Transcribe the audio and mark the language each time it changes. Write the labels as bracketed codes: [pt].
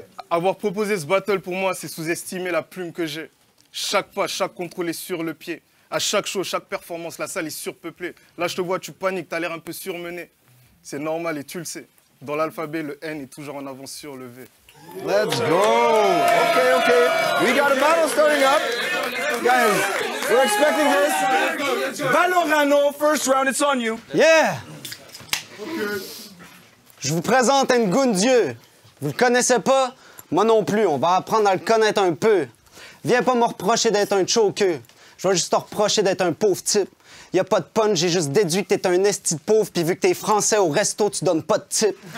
[fr] Avoir proposé ce battle pour moi, c'est sous-estimer la plume que j'ai. Chaque pas, chaque contrôle est sur le pied. À chaque show, chaque performance, la salle est surpeuplée. Là, je te vois, tu paniques, t'as l'air un peu surmené. C'est normal et tu le sais. Dans l'alphabet, le N est toujours en avance sur le V. [en] Let's go! Okay. We got a battle starting up. Guys, we're expecting this. Valorano, first round, it's on you. Yeah! [fr] Je vous présente Ngundieu. Vous le connaissez pas? Moi non plus. On va apprendre à le connaître un peu. Viens pas me reprocher d'être un choker. Je vais juste te reprocher d'être un pauvre type. Y a pas de punch, j'ai juste déduit que t'es un esti de pauvre, puis vu que t'es français au resto, tu donnes pas de type.